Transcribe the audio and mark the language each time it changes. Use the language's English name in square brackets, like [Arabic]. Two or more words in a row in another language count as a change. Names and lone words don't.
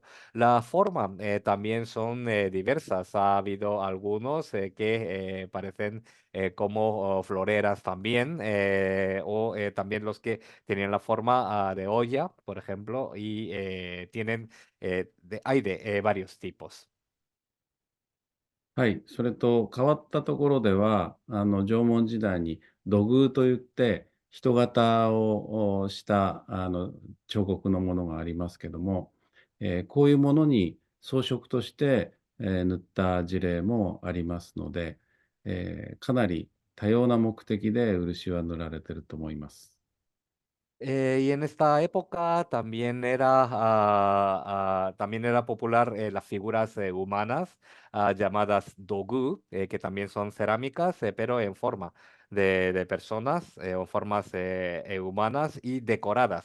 [Spanish] La forma también son diversas. Ha habido algunos que parecen como floreras también, o también los que tienen la forma de olla, por ejemplo, y tienen, hay de varios tipos. [Japanese] はい。それと、変わったところでは、縄文時代に土偶といって、人型をした、彫刻のものがありますけども、こういうものに装飾として、塗った事例もありますので、かなり多様な目的で漆は塗られてると思います。 [Spanish] Y en esta época también también era popular las figuras humanas llamadas dogu, que también son cerámicas, pero en forma de personas o formas humanas y decoradas.